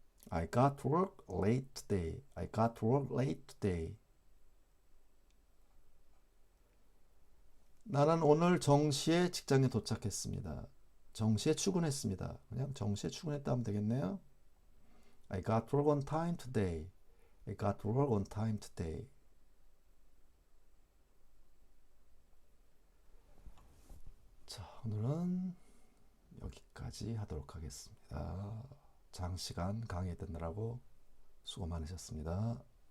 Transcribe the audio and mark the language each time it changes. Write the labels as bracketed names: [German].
[English] I got to work late today. I got to work late today. [Korean] 나는 오늘 정시에 직장에 도착했습니다. 정시에 출근했습니다. 그냥 정시에 출근했다 하면 되겠네요. [English] I got to work on time today. I got to work on time today. [Korean] 자, 오늘은 여기까지 하도록 하겠습니다. 장시간 강의 듣느라고 수고 많으셨습니다.